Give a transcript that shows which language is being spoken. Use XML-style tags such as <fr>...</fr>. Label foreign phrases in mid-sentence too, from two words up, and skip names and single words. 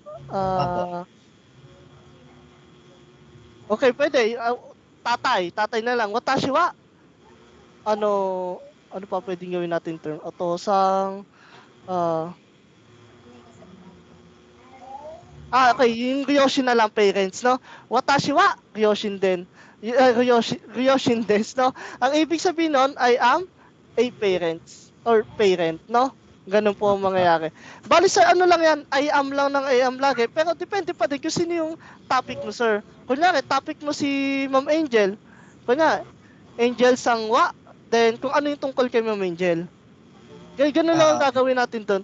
<tl>Okay, pwede. Tatay na lang.</tl> <ja>私は,</ja> <tl>ano pa pwedeng gawin natin term? Otosang, Okay, yung Ryoshin na lang parents, no?</tl> <ja>私は両親 din. 両親です, no?</ja> <tl>Ang ibig sabihin nun,</tl> <en>I am a parents or parent, no?</en> <tl>Ganun po ang mangyayari. Bali sir, ano lang yan,</tl> <en>I am</en> <tl>lang ng</tl> <en>I am</en> <tl>lagi. Pero depende pa din kung sino yung topic mo, sir. Kunyari, topic mo si Ma'am Angel. Kunyari, Angel Sangwa. Then, kung ano yung tungkol kay Ma'am Angel. Ganun lang ang gagawin natin doon.</tl>